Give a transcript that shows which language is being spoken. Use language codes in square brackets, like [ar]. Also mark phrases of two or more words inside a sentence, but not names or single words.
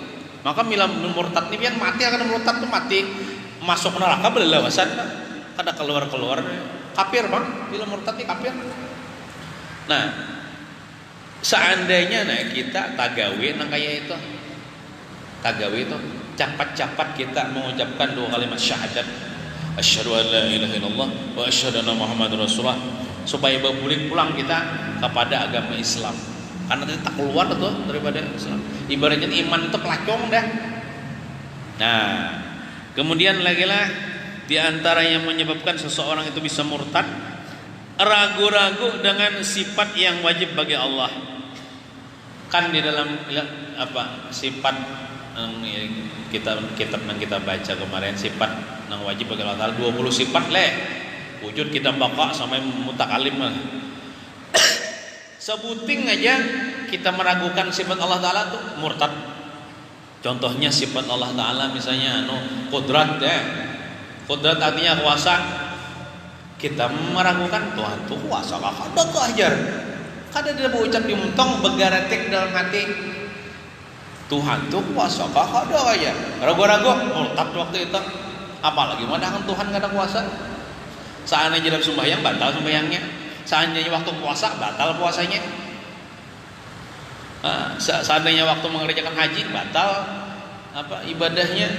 [bjn] Maka bila murtad ini yang mati akan murtad tuh mati masuk neraka belelawasan, kada keluar kafir bang. Bila murtad ini kafir. Nah, seandainya kita tagawi nang kayak itu, tagawi itu cepat-cepat kita mengucapkan 2 kalimat syahadat, [ar] أشهد أن لا إله إلا الله وأشهد أن محمدا رسول الله, [id] supaya berbalik pulang kita kepada agama Islam. Karena nanti tak keluar tuh daripada Islam. Ibaratnya iman itu pelacong dah. Nah, kemudian lagi lah di antara yang menyebabkan seseorang itu bisa murtad, ragu-ragu dengan sifat yang wajib bagi Allah. Kan di dalam sifat kitab yang kita baca kemarin, sifat yang wajib bagi Allah Ta'ala 20 sifat wujud kita baca sampai mutakalim lah. [bjn] Sebuting aja kita meragukan sifat Allah Ta'ala tuh murtad. [id] Contohnya sifat Allah Ta'ala misalnya qudrat qudrat artinya kuasa. [bjn] Kita meragukan Tuhan tuh kuasa kada keajar. Kada dia berucap di muntong begaratek dalam hati Tuhan tuh kuasa kada aja. Ragu-ragu murtad waktu itu. Apalagi madahan Tuhan kada kuasa. [id] Seandainya dalam sembahyang batal sembahyangnya. Seandainya waktu puasa batal puasanya. Seandainya waktu mengerjakan haji batal ibadahnya.